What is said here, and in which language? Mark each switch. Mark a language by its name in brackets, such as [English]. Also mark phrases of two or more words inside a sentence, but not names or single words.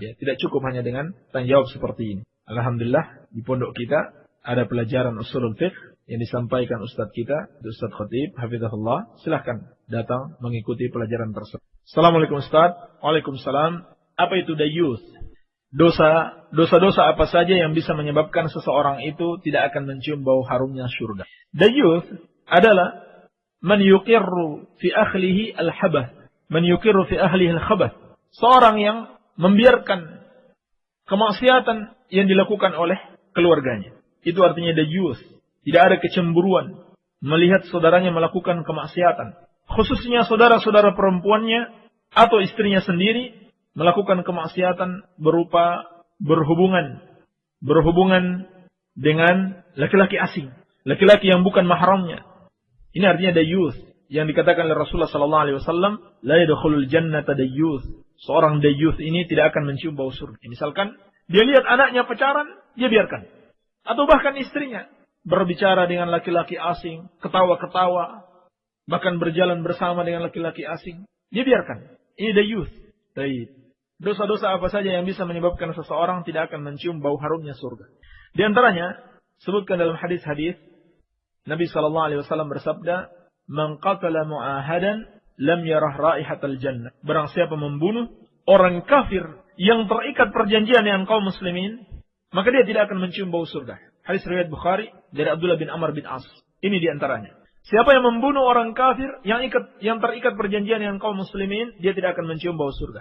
[Indonesian] Ya, tidak cukup hanya dengan tanya jawab seperti ini. Alhamdulillah, di pondok kita ada pelajaran [Arabic] أصول الفقه [Indonesian] yang disampaikan Ustadz kita, Ustadz Khatib, hafizahullah. Silahkan datang mengikuti pelajaran tersebut. Assalamualaikum Ustadz. Waalaikumsalam. Apa itu dayyuth? Dosa-dosa apa saja yang bisa menyebabkan seseorang itu tidak akan mencium bau harumnya surga. [Arabic] Dayyuth adalah من يقر في أهله الخبث، من يقر في أهله الخبث. [Indonesian] Seorang yang membiarkan kemaksiatan yang dilakukan oleh keluarganya. Itu artinya dayyuth. Tidak ada kecemburuan melihat saudaranya melakukan kemaksiatan. Khususnya saudara-saudara perempuannya atau istrinya sendiri melakukan kemaksiatan berupa berhubungan dengan laki-laki asing, laki-laki yang bukan mahramnya. Ini artinya dayyuth yang dikatakan oleh Rasulullah [Arabic] صلى الله عليه وسلم، لا يدخل الجنة ديوث. [Indonesian] Seorang dayyuth ini tidak akan mencium bau surga. Misalkan dia lihat anaknya pacaran, dia biarkan. Atau bahkan istrinya berbicara dengan laki-laki asing, ketawa-ketawa, bahkan berjalan bersama dengan laki-laki asing, dia biarkan. Ini dayyuth. Baik. Dosa-dosa apa saja yang bisa menyebabkan seseorang tidak akan mencium bau harumnya surga. Di antaranya, sebutkan dalam hadis-hadis, Nabi SAW bersabda, [Arabic] من قتل معاهدا لم يرح رائحة الجنة. [Indonesian] Barang siapa membunuh orang kafir yang terikat perjanjian dengan kaum muslimin, maka dia tidak akan mencium bau surga. Hadis riwayat Bukhari dari Abdullah bin Amr bin As. Ini di antaranya. Siapa yang membunuh orang kafir yang terikat perjanjian dengan kaum muslimin, dia tidak akan mencium bau surga.